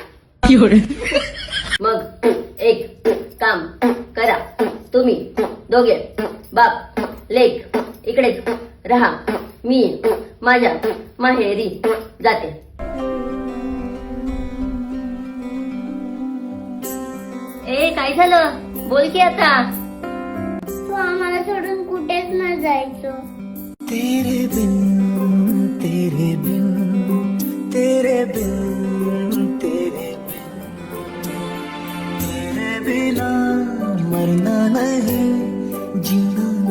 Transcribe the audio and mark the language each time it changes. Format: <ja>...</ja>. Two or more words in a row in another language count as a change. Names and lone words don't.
<mr>मग एक काम करा, तुम्ही दोघे बाप लेक इकडेच राहा, मी माझ्या माहेरी जाते. ए काय झालं, बोल की आता. तू आम्हाला सोडून कुठेच न जायचं.</mr> <hi>तेरे बिन तेरे बिन तेरे बिन तेरे बिन तेरे बिना मरना नहीं जीना</hi>